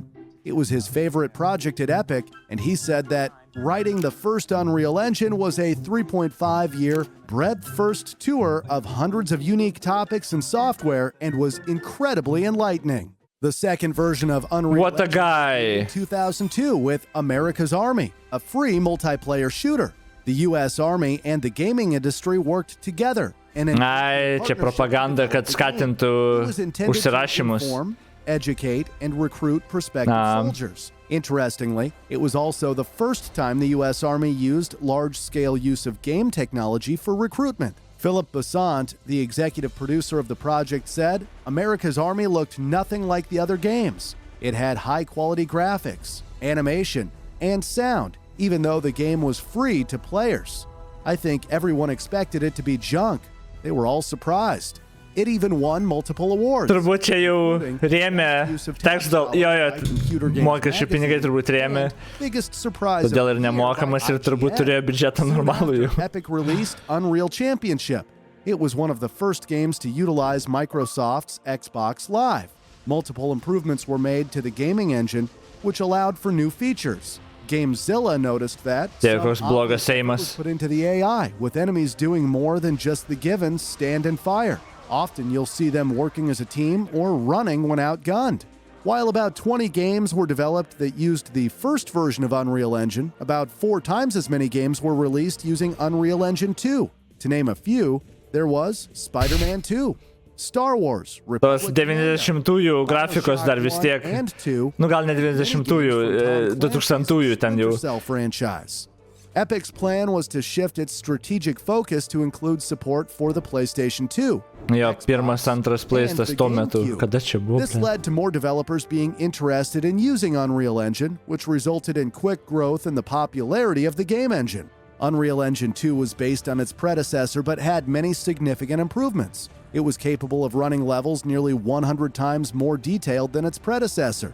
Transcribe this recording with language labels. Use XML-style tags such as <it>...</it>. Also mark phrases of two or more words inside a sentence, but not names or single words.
<en>It was his favorite project at Epic, and he said that writing the first Unreal Engine was a 3.5-year, breadth-first tour of hundreds of unique topics and software and was incredibly enlightening. The second version of Unreal What a Engine guy! in 2002 with America's Army, a free multiplayer shooter. The U.S. Army and the gaming industry worked together.</en> <lt>Ai, čia propaganda, kad skatintų užsirašymus.</lt> <en>Educate, and recruit prospective soldiers. Interestingly, it was also the first time the U.S. Army used large-scale use of game technology for recruitment. Philip Besant, the executive producer of the project, said, "America's Army looked nothing like the other games. It had high-quality graphics, animation, and sound, even though the game was free to players. I think everyone expected it to be junk. They were all surprised. It even won multiple awards."</en> <lt>Turbūt čia jau rėmė teksto, mokesčių pinigai turbūt rėmė, todėl ir nemokamas ir turbūt turėjo biudžetą normalų jau.</lt> <en>Epic released Unreal Championship. It was one of the first games to utilize Microsoft's Xbox Live. Multiple improvements were made to the gaming engine, which allowed for new features. GameZilla noticed that</en> <lt>koks blogas Seimas</lt> <en>was put into the AI, with enemies doing more than just the given stand and fire. Often you'll see them working as a team or running when outgunned. While about 20 games were developed that used the first version of Unreal Engine, about 4 times as many games were released using Unreal Engine 2. To name a few, there was Spider-Man 2, Star Wars,</en> <lt>tos 90-ųjų grafikos dar vis tiek, gal ne 90-ųjų, 2000-ųjų ten jau.</lt> <en>Epic's plan was to shift its strategic focus to include support for the PlayStation 2.</en> <lt>Jo, pirmas, antras PlayStation tuo metu, kada čia buvo?</lt> <en>This led to more developers being interested in using Unreal Engine, which resulted in quick growth in the popularity of the game engine. Unreal Engine 2 was based on its predecessor but had many significant improvements. It was capable of running levels nearly 100 times more detailed than its predecessor.</en>